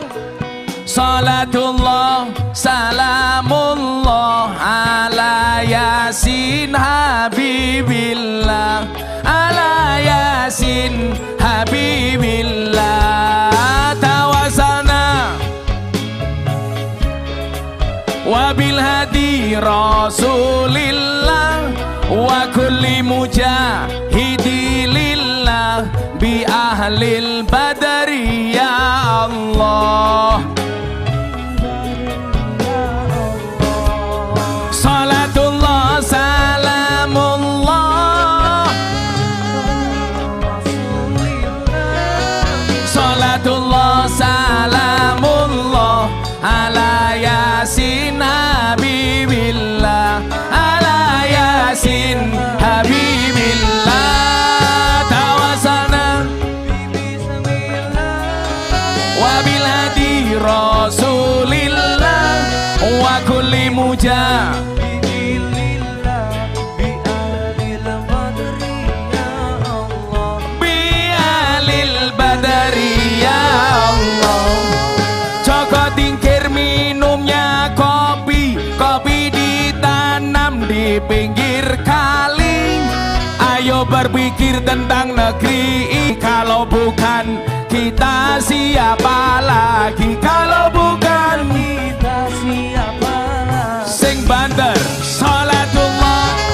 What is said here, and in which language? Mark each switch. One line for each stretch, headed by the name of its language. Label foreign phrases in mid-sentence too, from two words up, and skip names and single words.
Arabic: صلاة الله سلام الله على يس حبيب الله. على يس حبيب الله. توسلنا وبالهادي رسول الله وكل مجاهد لله بأهل البدر يا الله. صلاة الله سلام الله صلاة الله سلام الله على يس حبيب الله. على يس حبيب الله. توسلنا وبالهادي رسول الله وكل مجاهد لله بأهل البدر يا الله.
Indonesian: Joko Tingkir minumnya kopi, kopi ditanam di pinggir kali. Ayo berpikir tentang negeri ini. Kalau bukan kita siapa lagi? Kalau bukan kita siapa lagi?
Javanese: Sing banter, salatullah